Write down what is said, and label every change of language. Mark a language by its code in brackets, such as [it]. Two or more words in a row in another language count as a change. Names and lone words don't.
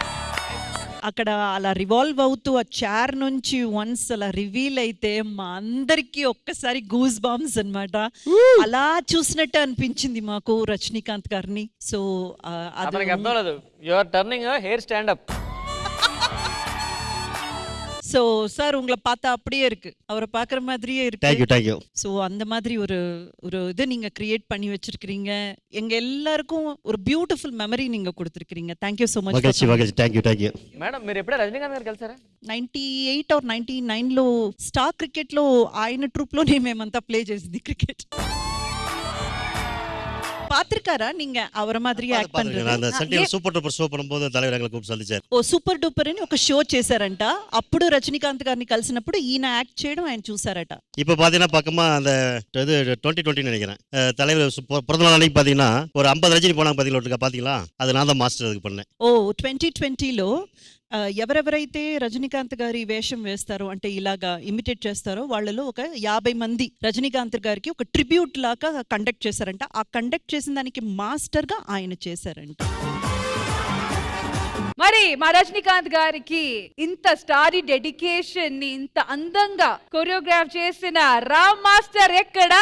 [te] అక్కడ అలా రివాల్వ్ అవుతూ ఆ చైర్ నుంచి వన్స్ అలా రివీల్ అయితే మా అందరికి ఒక్కసారి [en] goose bumps [te] అన్నమాట. అలా చూసినట్టు అనిపించింది మాకు రజనీకాంత్ గారిని. సో అతనికి అర్థం లేదు, [en] you are turning hair stand up. [ta] ஸோ சார் உங்களை பார்த்தா அப்படியே இருக்கு, அவரை பார்க்குற மாதிரியே இருக்கு. [en] Thank you. [ta] ஸோ அந்த மாதிரி ஒரு இது நீங்கள் கிரியேட் பண்ணி வச்சிருக்கிறீங்க. எங்கள் எல்லாருக்கும் ஒரு [en] beautiful memory [ta] நீங்கள் கொடுத்துருக்கிறீங்க. [en] Thank you so much. Thank you. [te] మేడం మీరు ఎప్పుడే రజనీకాంత్ గారు కలిసారా? 98 or 99లో స్టార్ క్రికెట్లో ఆయన ట్రూప్లోనే మేమంతా ప్లే చేసింది క్రికెట్. [ta] பாத்திருக்காரா நீங்க அவர மாதிரி యాక్ట్ பண்றது? அந்த சண்டே சூப்பர் டூப்பர் షో பண்ணும்போது தலைவர் எங்களை கூப்பிட்டு சந்திச்சாరు. [te] ఓ సూపర్ డూపర్ అని ఒక షో చేశారంట. అప్పుడు రజనీకాంత్ గారిని కలిసినప్పుడు ఈయన యాక్ట్ చేయడం ఆయన చూసారట. [ta] இப்போ பாத்தீங்கன்னா பக்கமா அந்த இது 2020 நினைக்கிறேன், தலைவர் பிறந்த நாள் அன்னைக்கு பாத்தீங்கன்னா ஒரு 50 ரஜினி போனாங்க பாத்தீங்களா, பாத்தீங்களா? அது நான் தான் மாஸ்டர் அதுக்கு பண்ணேன். [te] ఓ 2020లో ఎవరెవరైతే రజనీకాంత్ గారి వేషం వేస్తారో, అంటే ఇలాగా ఇమిటేట్ చేస్తారో, వాళ్ళలో ఒక 50 మంది రజనీకాంత్ గారికి ఒక ట్రిబ్యూట్ లాగా కండక్ట్ చేశారంట. ఆ కండక్ట్ చేసిన దానికి మాస్టర్ గా ఆయన చేశారంట. మరి మా రజనీకాంత్ గారికి ఇంత [en] starry dedication [te] ని ఇంత అందంగా కొరియోగ్రాఫ్ చేసిన రామ్ మాస్టర్ ఎక్కడా?